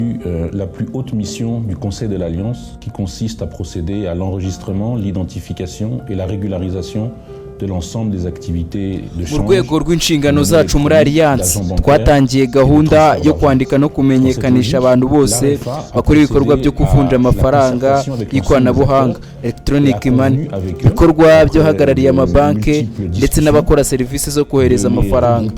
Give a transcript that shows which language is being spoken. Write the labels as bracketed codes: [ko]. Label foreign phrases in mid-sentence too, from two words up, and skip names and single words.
[fr] La plus haute mission du Conseil de l'Alliance qui consiste à procéder à l'enregistrement, l'identification et la régularisation de l'ensemble des activités de change. [rw] Mu rwego rw'inshingano zacu muri Alliance twatangiye gahunda yo kwandika no kumenyekanisha abantu bose bakora ibikorwa byo kuvunja amafaranga y'ikoranabuhanga [en] electronic money, [rw] ibikorwa by'abahagarariye amabanki ndetse n'abakora serivisi zo kohereza amafaranga.